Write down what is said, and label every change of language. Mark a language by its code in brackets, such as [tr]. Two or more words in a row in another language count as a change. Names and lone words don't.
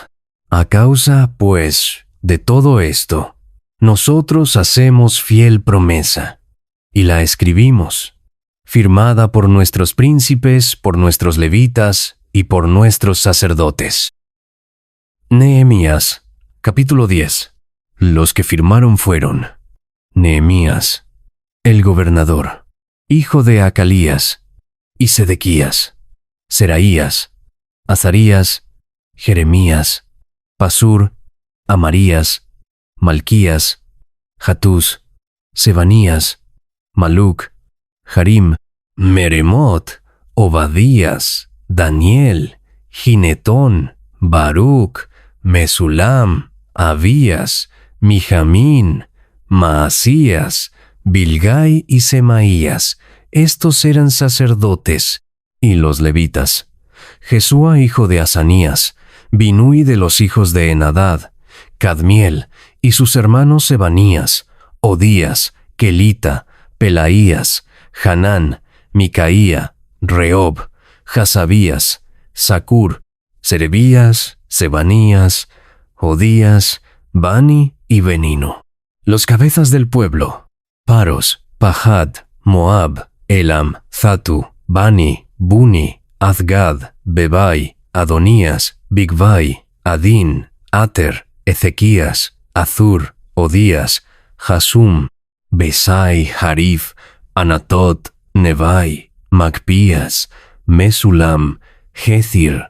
[es] A causa, pues, de todo esto, nosotros hacemos fiel promesa, y la escribimos, firmada por nuestros príncipes, por nuestros levitas y por nuestros sacerdotes. Nehemías, capítulo 10. Los que firmaron fueron Nehemías, el gobernador, hijo de Acalías, y Sedequías, Seraías, Azarías, Jeremías, Pasur, Amarías, Malquías, Hatús, Sebanías, Maluc, Harim, Meremot, Obadías, Daniel, Ginetón, Baruc, Mesulam, Abías, Mijamín, Maasías, Bilgai y Semaías. Estos eran sacerdotes, y los levitas. Jesúa, hijo de Asanías, Binui de los hijos de Henadad, Cadmiel, y sus hermanos Sebanías, Odías, Kelita, Pelaías, Hanán, Micaía, Rehob, Hasabías, Zacur, Serebías, Sebanías, Odías, Bani y Benino. Los cabezas del pueblo: Paros, Pahad, Moab, Elam, Zatu, Bani, Buni, Azgad, Bebai, Adonías, Bigvai, Adín, Ater, Ezequías, Azur, Odías, Jasum, Besai, Harif, Anatot, Nebai, Magpías, Mesulam, Gethir,